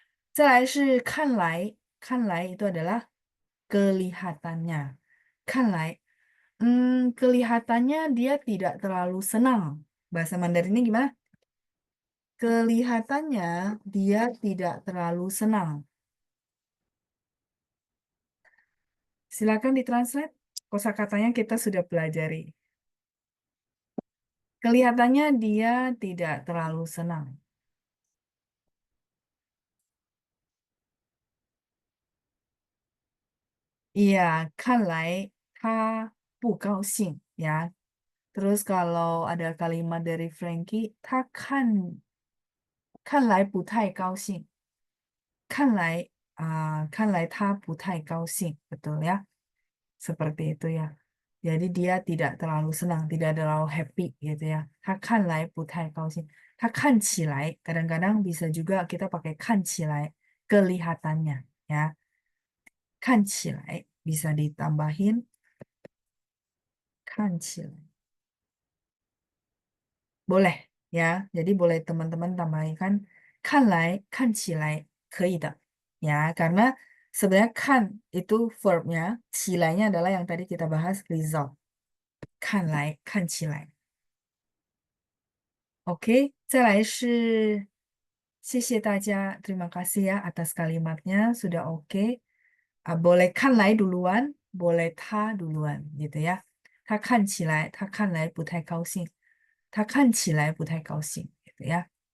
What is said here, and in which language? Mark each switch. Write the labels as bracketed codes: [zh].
[zh] 再来是看来，看来 [id] itu adalah kelihatannya. [zh] 看来, [id] kelihatannya dia tidak terlalu senang. Bahasa Mandarinnya gimana? Kelihatannya dia tidak terlalu senang. Silakan ditranslate. Kosakatanya kita sudah pelajari. Kelihatannya dia tidak terlalu senang. Iya, [zh] 看来他不高兴 ya. [id] Terus kalau ada kalimat dari Frankie, [zh] 他看来不太高兴. 看来他不太高兴, [id] betul ya. Seperti itu ya. Jadi dia tidak terlalu senang, tidak terlalu happy gitu ya. [zh] 他看来不太高兴. 他看起来, [id] kadang-kadang bisa juga kita pakai [zh] 看起来. [id] kelihatannya ya. [zh] 看起来 [id] bisa ditambahin 看起来 boleh ya. Jadi boleh teman-teman tambahkan [zh] 看来看起来可以的 [id] ya, karena sebenarnya kan itu verbnya, 起来nya adalah yang tadi kita bahas result. [zh] 看来看起来 [id] Oke, [zh] 再来是谢谢大家, [id] terima kasih ya atas kalimatnya, sudah oke. Boleh 看来 duluan, boleh 他 duluan gitu ya. [zh] 他看起来,他看来不太高兴,他看起来不太高兴 [id] gitu ya.